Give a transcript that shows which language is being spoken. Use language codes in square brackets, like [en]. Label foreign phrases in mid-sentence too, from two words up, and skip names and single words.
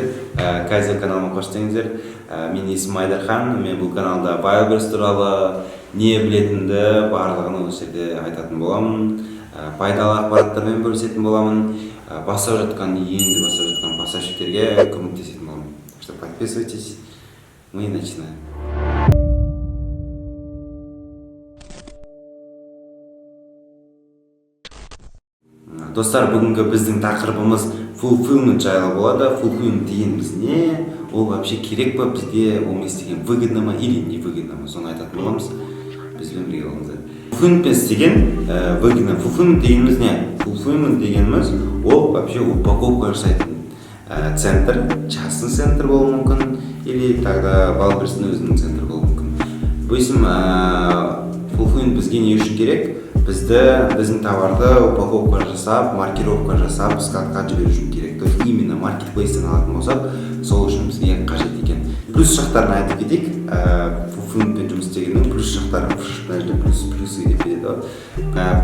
[kk] Кайзер каналыма қош келдіңіздер. Менің есімім Айдархан. Мен бұл каналда Wildberries туралы не білетінді барлығын осы жерде айтатын боламын. Пайдалы ақпараттармен бөлісетін боламын. Енді бастап жатқан поставщиктерге көмектесетін боламын. [ru] Так что подписывайтесь. Мы начинаем. [kk] Достар, бүгінгі біздің тақырыбымыз fulfillment жайлы болады. Fulfillment дегеніміз не? Ол вообще керек па бізге? Ол істеген выгодно ма [ru] или не выгодно [kk] ма? Соны айтатын боламыз. Бізбен бірге болыңыздар. Fulfillment деген выгодно. Fulfillment дегеніміз не? Fulfillment дегеніміз ол вообще упаковка жасайтын центр, [ru] частный центр [kk] болуы мүмкін, [ru] или тогда [kk] Wildberries'in өзінің центр болуы мүмкін. Допустим, fulfillment бізге не үшін керек? Біздің товарды упаковка жасап, маркировка жасап, складқа жіберу үшін керек. [ru] То есть именно [kk] маркетплейстен алатын болсақ, сол үшін бізге қажет екен. Плюс жақтарын айтып кетейік. Fulfillmentпен жұмыс істегеннің плюс жақтары, плюсы деп кетеді.